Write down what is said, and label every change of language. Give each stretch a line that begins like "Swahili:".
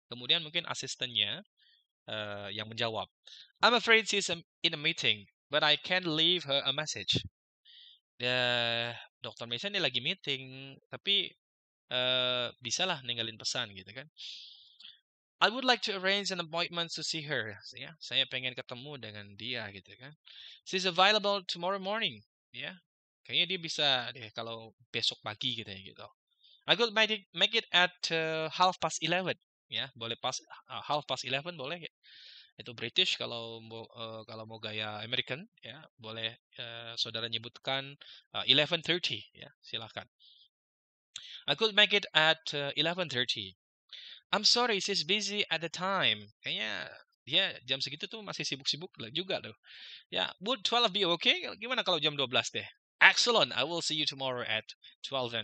Indonesian: Kemudian mungkin asistennya yang menjawab.
English: I'm afraid she's in a meeting, but I can leave her a message. Dr.
Indonesian: Melissa ini lagi meeting, tapi bisalah ninggalin pesan gitu kan.
English: I would like to arrange an appointment to see her.
Indonesian: Ya, saya pengen ketemu dengan dia gitu kan.
English: She's available tomorrow morning.
Indonesian: Ya, kayaknya dia bisa deh kalau besok pagi gitu ya gitu.
English: I could make it at 11:30.
Indonesian: Ya, boleh pas 11:30 boleh. Itu British, kalau mau gaya American ya, boleh saudara nyebutkan 11:30 ya, silakan.
English: I could make it at 11:30. I'm sorry, she's busy at the time.
Indonesian: Kayaknya dia jam segitu tuh masih sibuk-sibuk juga tuh. Ya,
English: would 12 be okay?
Indonesian: Gimana kalau jam 12 deh?
English: Excellent, I will see you tomorrow at 12.